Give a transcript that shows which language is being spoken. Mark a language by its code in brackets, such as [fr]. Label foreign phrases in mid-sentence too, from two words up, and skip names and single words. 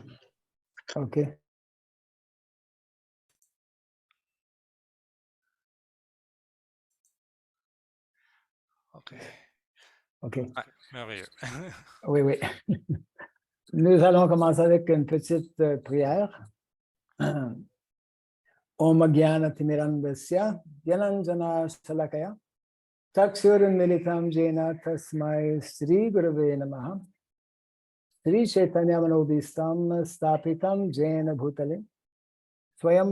[fr] OK. OK. Ah, merveilleux. Oui, oui. Nous allons commencer avec une petite prière. [sa] Om Gyana Timirandasya Gyananjana Salakaya Chakshurunmilitam Jena Tasmai Sri Gurave Namaha Sri Chaitanya Manobhistam Stapitam Jena Bhutale Swayam